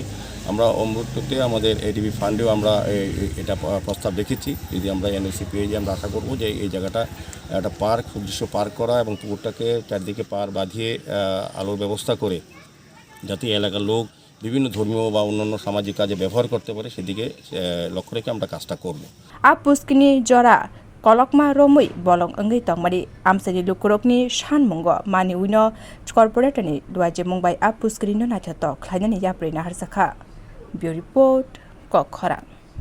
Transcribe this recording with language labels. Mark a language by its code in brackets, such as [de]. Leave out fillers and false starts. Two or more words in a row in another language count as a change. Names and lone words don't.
[bn] আমরা অমৃততে আমাদের এডিবি ফান্ডেও আমরা এটা প্রস্তাব রেখেছি, যদি আমরা এনওসি পেয়ে যাই আমরা আশা করব যে এই জায়গাটা একটা পার্ক সুদৃশ্য পার্ক করা এবং পুকুরটাকে চারদিকে পার বাঁধিয়ে আলোর ব্যবস্থা করে যাতে এলাকার লোক বিভিন্ন ধর্মীয় বা অন্যান্য সামাজিক কাজে ব্যবহার করতে পারে সেদিকে লক্ষ্য রেখে আমরা কাজটা করব। [trp] পুস্কিনি জরা kolokma romui bolong engai tongmari amsani lukurokni sanmungo mani uino corporator ni duaijimung bai a puskrino naithothok khwlainani yapri naharkha bureau report kokhara।